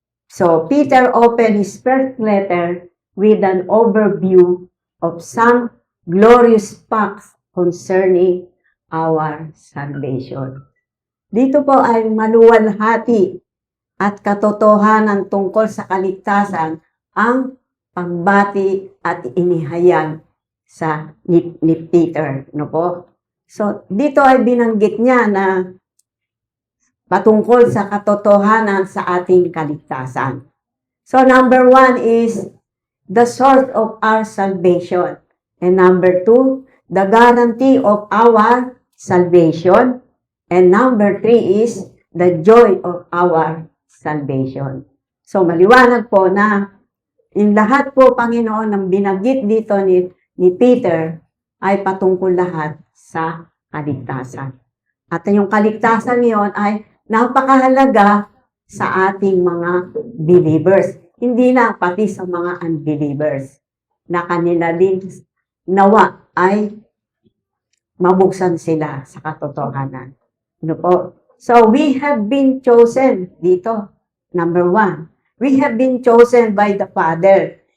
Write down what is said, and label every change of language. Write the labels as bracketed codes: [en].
[en] So Peter opened his first letter with an overview of some glorious facts concerning our salvation. [tl] Dito po ay maluwalhati at katotohanan tungkol sa kaligtasan ang pagbati at inihayag sa ni Peter. No po? So, dito ay binanggit niya na patungkol sa katotohanan sa ating kaligtasan. [en] So, number 1 is the source of our salvation. And number 2, the guarantee of our salvation. And number 3 is the joy of our salvation. [tl] So, maliwanag po na yung lahat po, Panginoon, ng binanggit dito ni Peter ay patungkol lahat sa kaligtasan. At yung kaligtasan niyon ay napakahalaga sa ating mga believers. Hindi na pati sa mga unbelievers na kanila din nawa ay mabuksan sila sa katotohanan. Ano po? [en] So, we have been chosen dito. Number 1. We have been chosen by the Father.